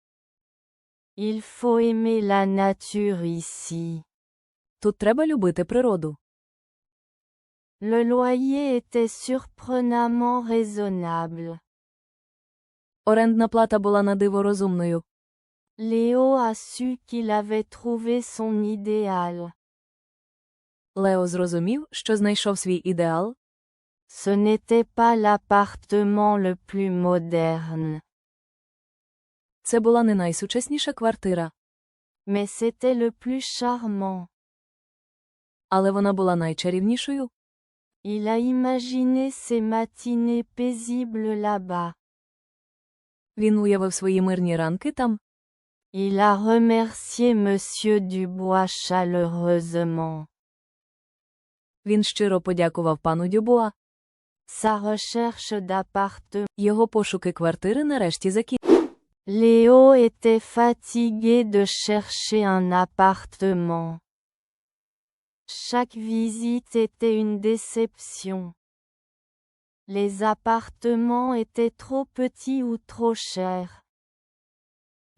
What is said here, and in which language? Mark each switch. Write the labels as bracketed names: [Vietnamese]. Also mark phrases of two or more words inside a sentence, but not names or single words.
[French] Il faut aimer la nature ici. [Ukrainian] Тут треба любити природу. [French] Le loyer était surprenamment raisonnable. [Ukrainian] Орендна плата була на диво розумною. [French] Léo a su qu'il avait trouvé son idéal. [Ukrainian] Лео зрозумів, що знайшов свій ідеал. [French] Ce n'était pas l'appartement le plus moderne, [Ukrainian] Це була не найсучасніша квартира, [French] mais c'était le plus charmant. [Ukrainian] але вона була найчарівнішою. [French] Il a imaginé ses matinées paisibles là-bas. [Ukrainian] Він уявив свої мирні ранки там. [French] Il a remercié monsieur Dubois chaleureusement. [Ukrainian] Він щиро подякував пану Дюбуа. [French] Sa recherche d'appartement. [Ukrainian] Його пошуки квартири нарешті закінчилися. [French] Léo était fatigué de chercher un appartement. Chaque visite était une déception. Les appartements étaient trop petits ou trop chers.